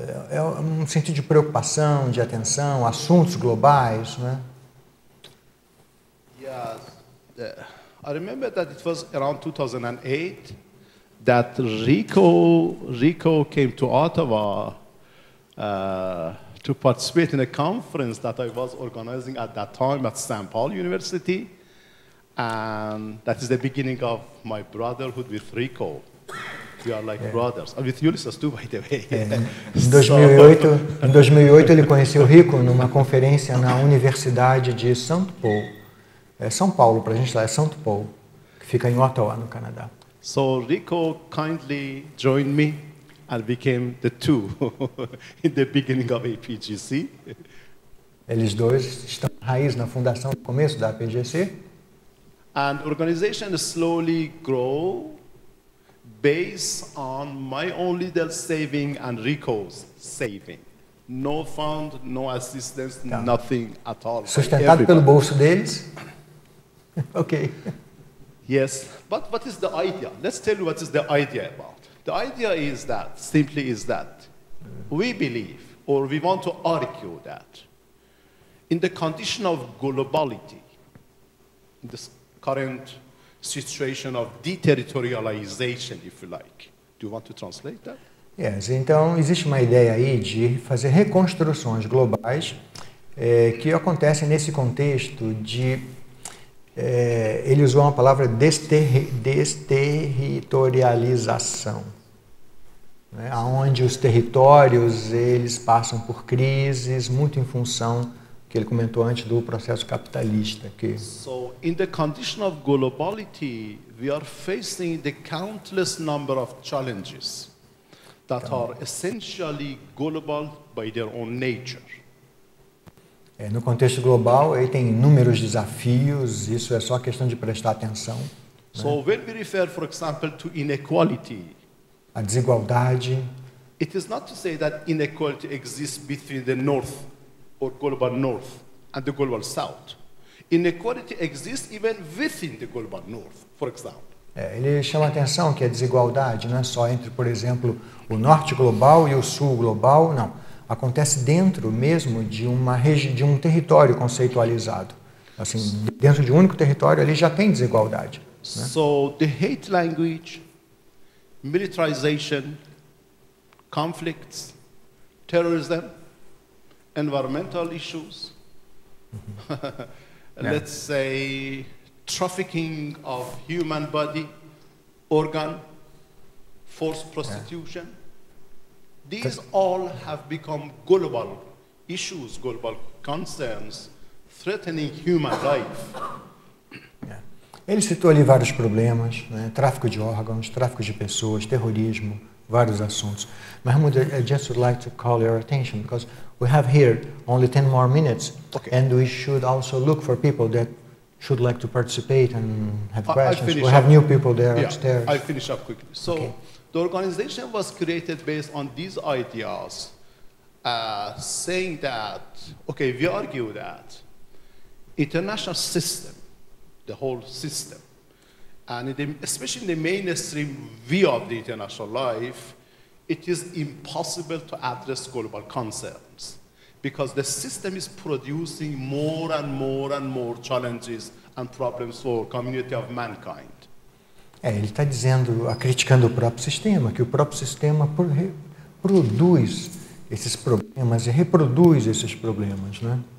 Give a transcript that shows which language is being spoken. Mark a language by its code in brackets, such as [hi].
[pt] É um sentido de preocupação, de atenção, assuntos globais, né? [en] Yes, I remember that it was around 2008 that Rico came to Ottawa to participate in a conference that I was organizing at that time at St. Paul University, and that is the beginning of my brotherhood with Rico. We are like brothers. With Ulysses too, by the way. [pt] Em 2008 ele conheceu o Rico numa conferência na Universidade de St. Paul. São Paulo, para a gente lá, é St. Paul, que fica em Ottawa, no Canadá. [en] So Rico kindly joined me and became the two in the beginning of APGC. [pt] Eles dois estão na raiz, na fundação, no começo da APGC. [en] And the organization slowly grow based on my own little saving and Rico's saving. No fund, no assistance, nothing at all. [pt] Sustentado pelo bolso deles. [en] Okay. Yes, but what is the idea? Let's tell you what is the idea about. The idea is that, simply is that, we believe, or we want to argue that, in the condition of globality, in this current situation of deterritorialization, if you like. Do you want to translate that? [pt] Yes, então existe uma ideia aí de fazer reconstruções globais que acontecem nesse contexto de ele usou uma palavra desterritorialização, né, onde os territórios eles passam por crises muito em função que ele comentou antes do processo capitalista. [en] So, in the condition of globality, we are facing the countless number of challenges that are essentially global by their own nature. [pt] No contexto global, ele tem inúmeros desafios, isso é só questão de prestar atenção. [en] So, when we refer, for example, to inequality, [pt] a desigualdade, [en] it is not to say that inequality exists between the North or global North and the global South. Inequality exists even within the global North, for example. [pt] Ele chama a atenção que a desigualdade não é só entre, por exemplo, o norte global e o sul global, não. Acontece dentro mesmo de um território conceitualizado. Assim, dentro de um único território, ali já tem desigualdade. Né? [en] So the hate language, militarization, conflicts, terrorism, environmental issues, let's say trafficking of human body, organ, forced prostitution. These all have become global issues, global concerns, threatening human life. [pt] Ele citou ali vários problemas, né? Tráfico de órgãos, tráfico de pessoas, terrorismo, vários assuntos. [en] Mahmoud, I just would like to call your attention because we have here only 10 more minutes, and we should also look for people that should like to participate and have questions. We have new people there upstairs. I'll finish up quickly. So the organization was created based on these ideas, saying that, okay, we argue that international system, the whole system, and especially in the mainstream view of the international life, it is impossible to address global concerns because the system is producing more and more and more challenges and problems for community of mankind. [pt] Ele está dizendo, criticando o próprio sistema, que o próprio sistema produz esses problemas e reproduz esses problemas, né?